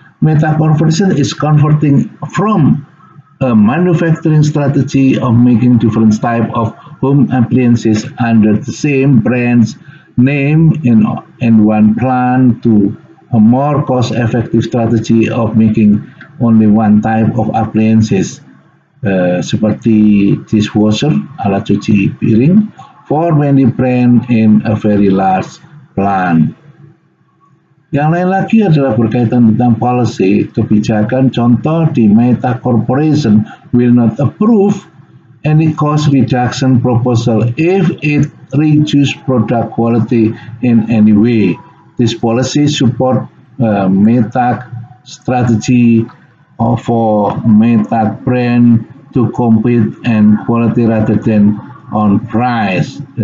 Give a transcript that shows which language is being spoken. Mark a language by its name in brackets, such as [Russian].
[English] Meta Corporation is converting from a manufacturing strategy of making different types of home appliances under the same brand's name in one plant to a more cost-effective strategy of making only one type of appliances, [Indonesian] seperti [English] dishwasher, [Indonesian] alat cuci piring, [English] for many brand in a very large plant. [Indonesian] Yang lain lagi adalah berkaitan tentang policy, kebijakan. Contoh di [English] Meta Corporation will not approve any cost reduction proposal if it reduce product quality in any way. This policy support Meta strategy for Meta brand to compete and quality rather than on price.